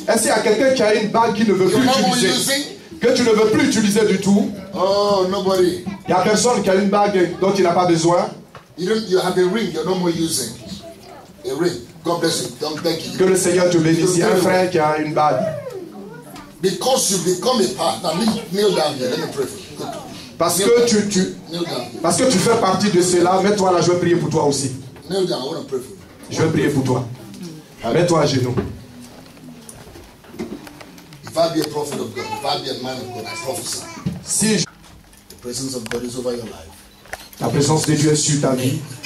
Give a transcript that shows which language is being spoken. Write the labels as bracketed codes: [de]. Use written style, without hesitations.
[fr] Est-ce qu'il y a quelqu'un qui a une bague qui ne veut [en] you're [fr] plus [en] not more [fr] utiliser? [en] using? [fr] Que tu ne veux plus utiliser du tout? [en] Oh, nobody. [fr] Il n'y a personne qui a une bague dont il n'a pas besoin? [en] You have a ring you're no more using. A ring. God bless you. Don't thank you. [fr] Que le Seigneur te bénisse. Il y a un frère qui a une bague. [en] Because you become a partner. Kneel down here. Let me pray for you. [fr] Parce que [en] Kneel down. [fr] parce que tu fais partie de cela, mets-toi là, je vais prier pour toi aussi. [en] Kneel down. I want to pray for you. [fr] Je vais prier pour toi. Mets-toi à genoux. [en] If I be a prophet of God, if I be a man of God, I prophesy. [fr] Si [en] The presence of God is over your life. [fr] la présence de Dieu est sur ta vie,